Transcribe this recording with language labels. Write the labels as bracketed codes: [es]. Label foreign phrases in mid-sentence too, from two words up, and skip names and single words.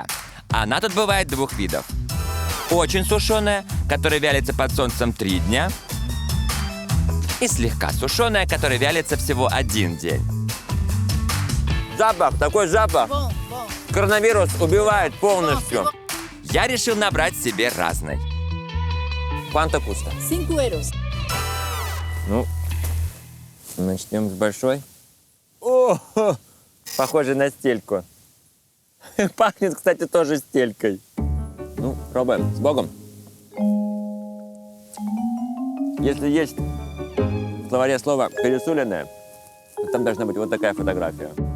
[ru] Она тут бывает двух видов. Очень сушеная, которая вялится под солнцем 3 дня. И слегка сушеная, которая вялится всего 1 день. Запах, такой запах. Коронавирус убивает полностью. Я решил набрать себе разной. [pt] Quanto custa? 5 euros. [ru] Ну, начнем с большой. О, похоже на стельку. Пахнет, кстати, тоже стелькой. Ну, пробуем. С Богом. Если есть в словаре слово «пересоленное», то там должна быть вот такая фотография.